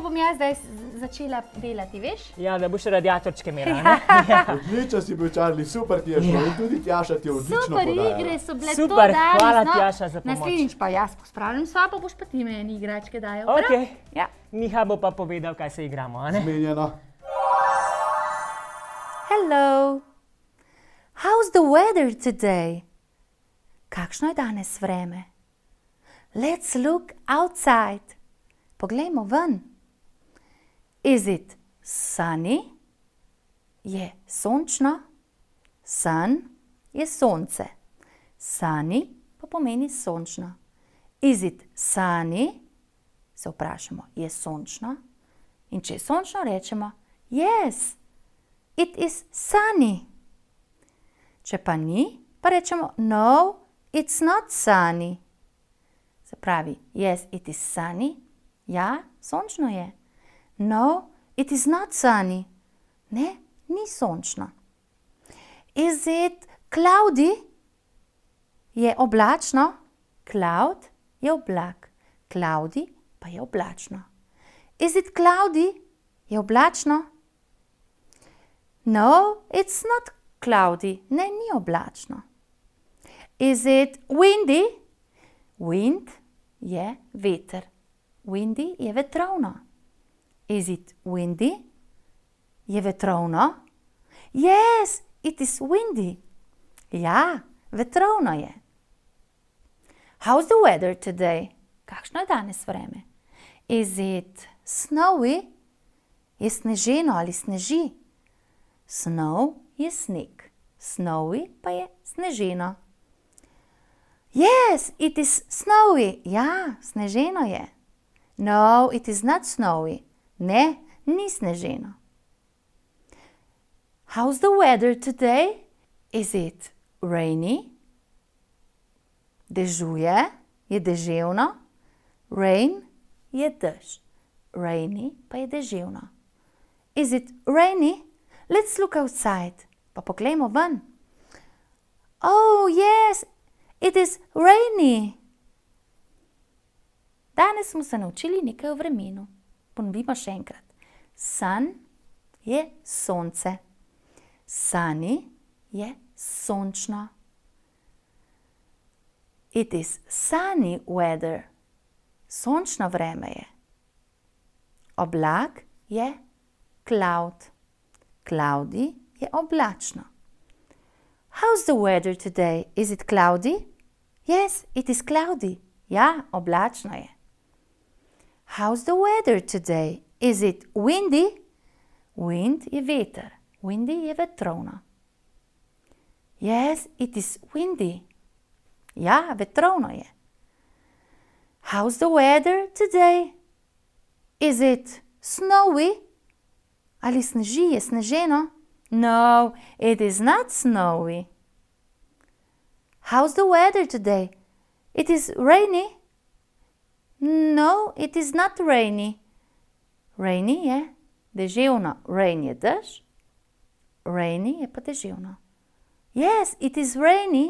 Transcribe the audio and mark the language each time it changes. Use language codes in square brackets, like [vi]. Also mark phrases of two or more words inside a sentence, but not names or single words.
[sl] To bom jaz zdaj začela delati, veš? Ja, da boš radiatorčke imela, ne? Odličen si bil, Charlie, super ti je šlo. In tudi Tjaša ti je odlično Super podajala. igre so bile Super, to danes. hvala, no. Tjaša, za pomoč. Naslednjič pa jaz pospravljam sobo, boš pa ti meni igračke dajal. Ok, prav? Ja. Miha bo pa povedal, kaj se igramo, a ne? Zmenjeno. [en] Hello. How's the weather today? [sl] Kakšno je danes vreme? [en] Let's look outside. [sl] Poglejmo ven. [en] Is it sunny? [sl] Je sončno? Sun je sonce. Sunny pa pomeni sončno. [en] Is it sunny? [sl] Se vprašamo, je sončno? In če je sončno, rečemo [en] yes, it is sunny. [sl] Če pa ni, pa rečemo [en] no, it's not sunny. [sl] Se pravi, [en] yes, it is sunny. [sl] Ja, sončno je. [en] No, it is not sunny. [sl] Ne, ni sončno. [en] Is it cloudy? [sl] Je oblačno? Cloud je oblak. Cloudy pa je oblačno. [en] Is it cloudy? [sl] Je oblačno? [en] No, it's not cloudy. [sl] Ne, ni oblačno. [en] Is it windy? [sl] Wind je veter. Windy je vetrovno. [en] Is it windy? [sl] Je vetrovno? [en] Yes, it is windy. [sl] Ja, vetrovno je. [en] How's the weather today? [sl] Kakšno je danes vreme? [en] Is it snowy? [sl] Je sneženo ali sneži? Snow je sneg. Snowy pa je sneženo. [en] Yes, it is snowy. [sl] Ja, sneženo je. [en] No, it is not snowy. [sl] Ne, ni sneženo. [en] How's the weather today? Is it rainy? [sl] Dežuje, je deževno. Rain je dež. Rainy pa je deževno. [en] Is it rainy? Let's look outside. [sl] Pa poglejmo ven. [en] Oh, yes, it is rainy. [sl] Danes smo se naučili nekaj o vremenu. Ponovimo še enkrat. Sun je sonce. Sunny je sončno. [en] It is sunny weather. [sl] Sončno vreme je. Oblak je cloud. Cloudy je oblačno. [en] How's the weather today? Is it cloudy? Yes, it is cloudy. [sl] Ja, oblačno je. [en] How's the weather today? Is it windy? [sl] Wind je veter. Windy je vetrovno. [en] Yes, it is windy. [sl] Ja, vetrovno je. [en] How's the weather today? Is it snowy? [sl] Ali sneži, je sneženo? [en] No, it is not snowy. How's the weather today? It is rainy? No, it is not rainy. [sl] Rainy je deževno. Rain je dež. rainy je pa deževno. [en] Yes, it is rainy.